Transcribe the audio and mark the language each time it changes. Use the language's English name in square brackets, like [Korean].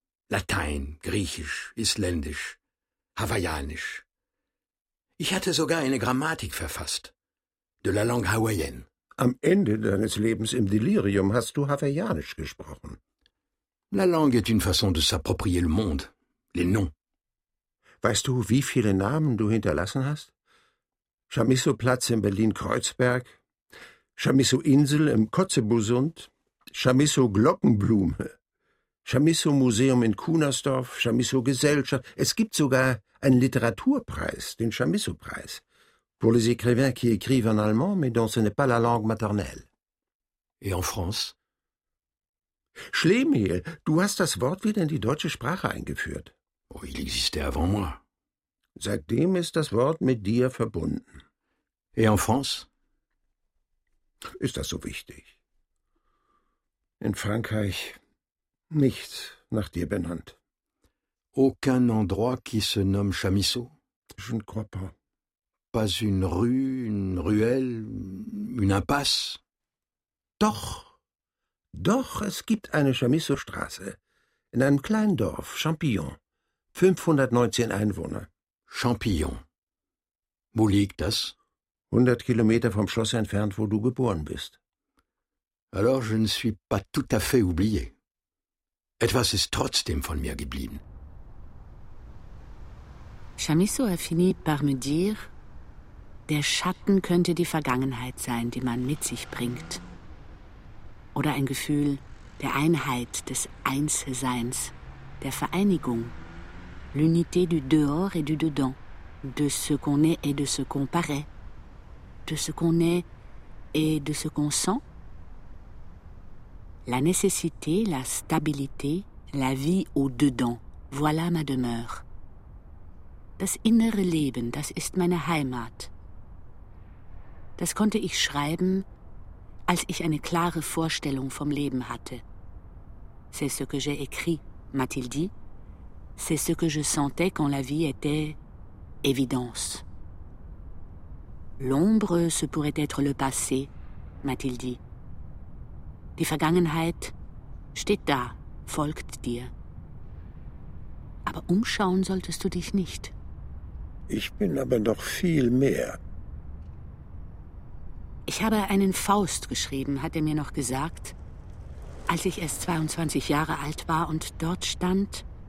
[German] Latein, Griechisch, Isländisch, Hawaiianisch. Ich hatte sogar eine Grammatik verfasst. [French] De la langue hawaïenne. [German] Am Ende deines Lebens im Delirium hast du Hawaiianisch gesprochen. [French] La langue est une façon de s'approprier le monde. Les noms. [German] Weißt du, wie viele Namen du hinterlassen hast? Chamisso-Platz in Berlin-Kreuzberg, Chamisso-Insel im Kotzebusund, Chamisso-Glockenblume, Chamisso-Museum in Kunersdorf, Chamisso-Gesellschaft. Es gibt sogar einen Literaturpreis, den Chamisso-Preis. [French] Pour les écrivains qui écrivent en allemand, mais dont ce n'est pas la langue maternelle. Et en France? [German] Schlemihl, du hast das Wort wieder in die deutsche Sprache eingeführt. [French] Oh, il existait avant moi. [German] Seitdem ist das Wort mit dir verbunden. [French] Et en France? [German] Ist das so wichtig? In Frankreich nichts nach dir benannt. [French] Aucun endroit qui se nomme Chamisso? Je ne crois pas. Pas une rue, une ruelle, une impasse? [German] Doch. Doch, es gibt eine Chamisso-Straße. In einem kleinen Dorf, Champillon. 519 Einwohner. Champillon. Wo liegt das? 100 Kilometer vom Schloss entfernt, wo du geboren bist. [French] Alors je ne suis pas tout à fait oublié. [German] Etwas ist trotzdem von mir geblieben. Chamisso [French] a fini par me dire, [German] der Schatten könnte die Vergangenheit sein, die man mit sich bringt. Oder ein Gefühl der Einheit, des Einsseins, der Vereinigung. [French] L'unité du dehors et du dedans, de ce qu'on est et de ce qu'on paraît, de ce qu'on est et de ce qu'on sent. La nécessité, la stabilité, la vie au dedans, voilà ma demeure. [German] Das innere Leben, das ist meine Heimat. Das konnte ich schreiben, als ich eine klare Vorstellung vom Leben hatte. [French] C'est ce que j'ai écrit, m'a-t-il dit. C'est ce que je sentais quand la vie était évidence. L'ombre, ce pourrait être le passé, m'a-t-il dit. [German] Die Vergangenheit steht da, folgt dir. Aber umschauen solltest du dich nicht. Ich bin aber noch viel mehr. Ich habe einen Faust geschrieben, hat er mir noch gesagt, als ich erst 22 Jahre alt war und dort stand.